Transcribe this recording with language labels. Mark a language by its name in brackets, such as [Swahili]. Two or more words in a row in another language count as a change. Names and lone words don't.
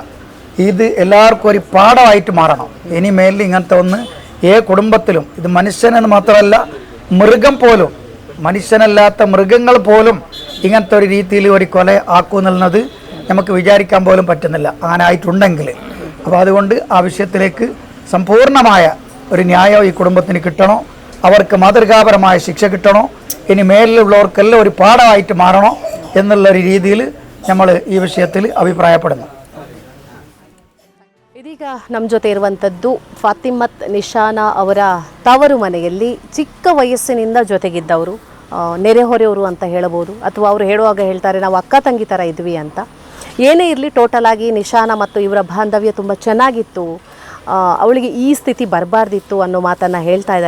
[Malayalam] ഇത് എല്ലാവർക്കും ഒരു പാഠമായിട്ട് മാറണം. ഇനി മേലിൽ ഇങ്ങനത്തെ ഒന്ന് കുടുംബത്തിലും, ഇത് മനുഷ്യനെന്ന് മാത്രമല്ല മൃഗം പോലും, മനുഷ്യനല്ലാത്ത മൃഗങ്ങൾ പോലും ഇങ്ങനത്തെ ഒരു രീതിയിൽ ഒരു കൊല ആക്കുമെന്നുള്ളത് നമുക്ക് വിചാരിക്കാൻ പോലും പറ്റുന്നില്ല, അങ്ങനെ ആയിട്ടുണ്ടെങ്കിൽ. അപ്പോൾ അതുകൊണ്ട് ആ വിഷയത്തിലേക്ക് സമ്പൂർണ്ണമായ ഒരു ന്യായം ഈ കുടുംബത്തിന് കിട്ടണോ, അവർക്ക് മാതൃകാപരമായ ശിക്ഷ കിട്ടണോ, ഇനി മേലിലുള്ളവർക്കെല്ലാം ഒരു പാഠമായിട്ട് മാറണോ എന്നുള്ളൊരു രീതിയിൽ നമ്മൾ ഈ വിഷയത്തിൽ അഭിപ്രായപ്പെടുന്നു. [Kannada] ಇದೀಗ ನಮ್ಮ ಜೊತೆ ಇರುವಂಥದ್ದು ಫಾತಿಮತ್ ನಿಶಾನಾ ಅವರ ತವರು ಮನೆಯಲ್ಲಿ ಚಿಕ್ಕ ವಯಸ್ಸಿನಿಂದ ಜೊತೆಗಿದ್ದವರು, ನೆರೆಹೊರೆಯವರು ಅಂತ ಹೇಳಬಹುದು, ಅಥವಾ ಅವರು ಹೇಳುವಾಗ ಹೇಳ್ತಾರೆ ನಾವು ಅಕ್ಕ ತಂಗಿ ಥರ ಇದ್ವಿ ಅಂತ. ಏನೇ ಇರಲಿ, ಟೋಟಲ್ ಆಗಿ ನಿಶಾನಾ ಮತ್ತು ಇವರ ಬಾಂಧವ್ಯ ತುಂಬ ಚೆನ್ನಾಗಿತ್ತು, ಅವಳಿಗೆ ಈ ಸ್ಥಿತಿ ಬರಬಾರ್ದಿತ್ತು ಅನ್ನೋ ಮಾತನ್ನು ಹೇಳ್ತಾ ಇದ್ದಾರೆ.